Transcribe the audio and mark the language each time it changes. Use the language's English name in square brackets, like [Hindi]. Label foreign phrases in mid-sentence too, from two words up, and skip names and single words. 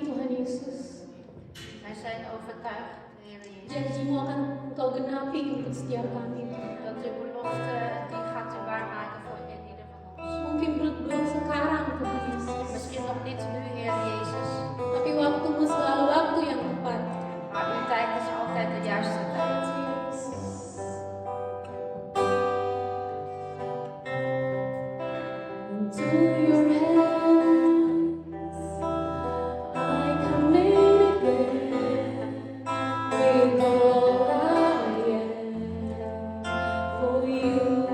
[Indonesian] Yesus. [Dutch] Wij zijn overtuigd, Heer Jezus, [Indonesian] Janjimu akan Engkau genapi untuk setiap kami. [Dutch] dat uw belofte die gaat u waarmaken voor ieder van ons. [Indonesian] Mungkin belum sekarang Tuhan Yesus, [Dutch] Misschien nog niet nu, Heer Jezus, [Indonesian] tapi waktumu selalu waktu yang tepat. [Dutch] maar uw tijd is altijd de juiste tijd. [English] Into your hands I commit again, with all I am for you.